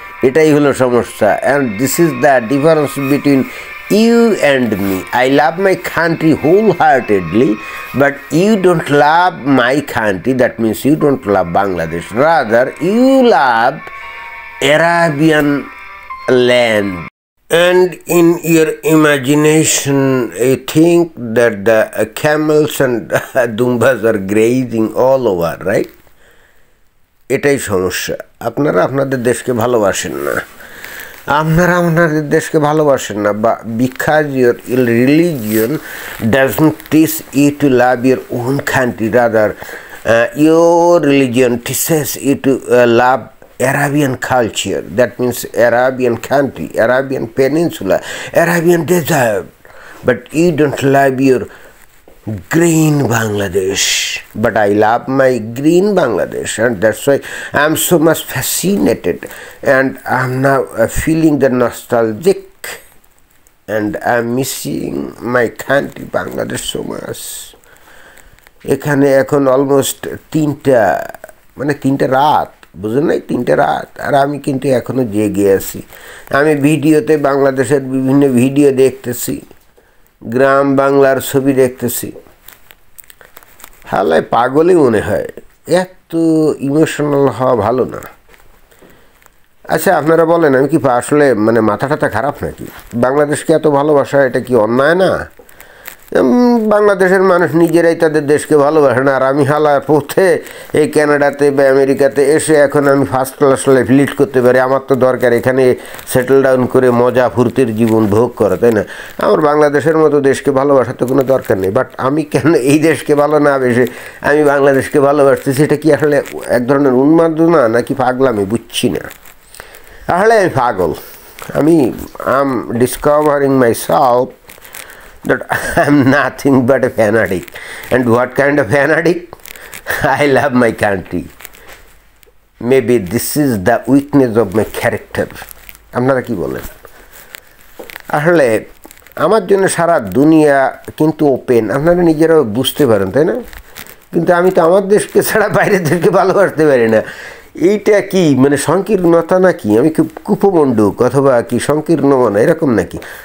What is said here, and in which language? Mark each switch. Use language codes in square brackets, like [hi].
[bn] এটাই হলো সমস্যা। [en] And this is the difference between you and me. I love my country wholeheartedly, but you don't love my country, that means you don't love Bangladesh, rather you love Arabian land. And in your imagination you think that the camels and dumbas are grazing all over, right? [bn] এটাই সমস্যা। আপনারা আপনাদের দেশকে ভালোবাসেন না, আপনারা আপনাদের দেশকে ভালোবাসেন না, বা [en] because your religion doesn't teach you to love your own country, rather your religion teaches you to love Arabian culture, that means Arabian country, Arabian peninsula, Arabian desert, but you don't love your green Bangladesh. But I love my green Bangladesh, and that's why I'm so much fascinated, and I'm now feeling the nostalgic, and I'm missing my country Bangladesh so much. [bn] এখানে এখন almost 3টা রাত, বুঝলেন নাই, 3টা রাত, আর আমি কিন্তু এখনো জেগে আছি। আমি ভিডিওতে বাংলাদেশের বিভিন্ন ভিডিও দেখতেছি, গ্রাম বাংলার ছবি দেখতেছি, হালায় পাগলই মনে হয়। এত ইমোশনাল হওয়া ভালো না। আচ্ছা আপনারা বলেন, আমি কি আসলে মানে মাথা টাথা খারাপ নাকি? বাংলাদেশকে এত ভালোবাসা, এটা কি অন্যায় না? বাংলাদেশের মানুষ নিজেরাই তাদের দেশকে ভালোবাসে না, আর আমি হালা পথে এই কানাডাতে বা আমেরিকাতে এসে এখন আমি ফার্স্ট ক্লাস লাইফ লিড করতে পারি। আমার তো দরকার এখানে সেটেল ডাউন করে মজা ফুর্তির জীবন ভোগ করা, তাই না? আমার বাংলাদেশের মতো দেশকে ভালোবাসার তো কোনো দরকার নেই। বাট আমি কেন এই দেশকে ভালো না বেশে আমি বাংলাদেশকে ভালোবাসতেছি? এটা কি আসলে এক ধরনের উন্মাদনা নাকি পাগলামি, বুঝছি না। আসলে আমি পাগল। [en] আমি am discovering myself that I'm nothing but a fanatic. And what kind of fanatic? I love my country. Maybe this is the weakness of my character. [bn] আপনারা কি বলেন? আসলে আমার জন্য সারা দুনিয়া কিন্তু ওপেন, আপনারা নিজেরাও বুঝতে পারেন, তাই না? কিন্তু আমি তো আমার দেশকে ছাড়া বাইরের দেশকে ভালোবাসতে পারি না। এইটা কি মানে সংকীর্ণতা নাকি? আমি খুব কুপমণ্ডুক অথবা কি সংকীর্ণ মনে, এরকম নাকি?